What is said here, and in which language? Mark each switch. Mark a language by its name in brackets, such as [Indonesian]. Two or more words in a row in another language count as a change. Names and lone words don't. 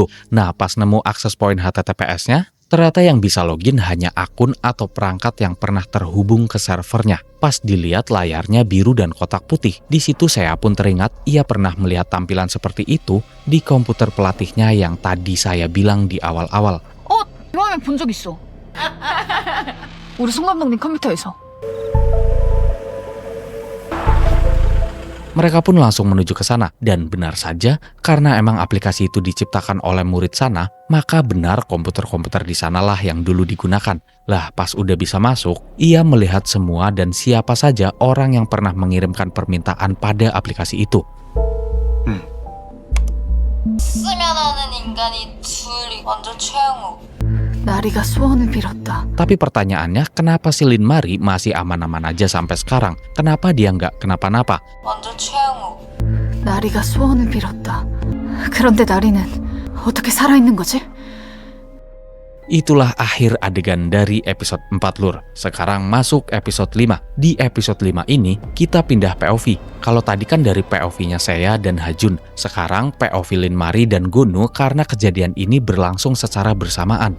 [Indonesian] Nah, pas nemu akses point HTTPS-nya, ternyata yang bisa login hanya akun atau perangkat yang pernah terhubung ke servernya. Pas dilihat layarnya biru dan kotak putih. Di situ saya pun teringat ia pernah melihat tampilan seperti itu di komputer pelatihnya yang tadi saya bilang di awal-awal. [Korean] 이거 화면 본 적 있어. 우리 송 감독님 컴퓨터에서. [Indonesian] Mereka pun langsung menuju ke sana, dan benar saja, karena emang aplikasi itu diciptakan oleh murid sana, maka benar komputer-komputer di sanalah yang dulu digunakan. Lah, pas udah bisa masuk, ia melihat semua dan siapa saja orang yang pernah mengirimkan permintaan pada aplikasi itu. [Korean] 나리가 소원을 빌었다. [Indonesian] Tapi pertanyaannya, kenapa si Lin Mari masih aman-aman aja sampai sekarang? Kenapa dia nggak kenapa-napa? [Korean] 나리가 소원을 빌었다. 그런데 나리는 어떻게 살아있는 거지? [Indonesian] Itulah akhir adegan dari episode 4 lur. Sekarang masuk episode 5. Di episode 5 ini kita pindah POV. Kalau tadi kan dari POV-nya saya dan Hajun. Sekarang POV Lin Mari dan Gonu karena kejadian ini berlangsung secara bersamaan.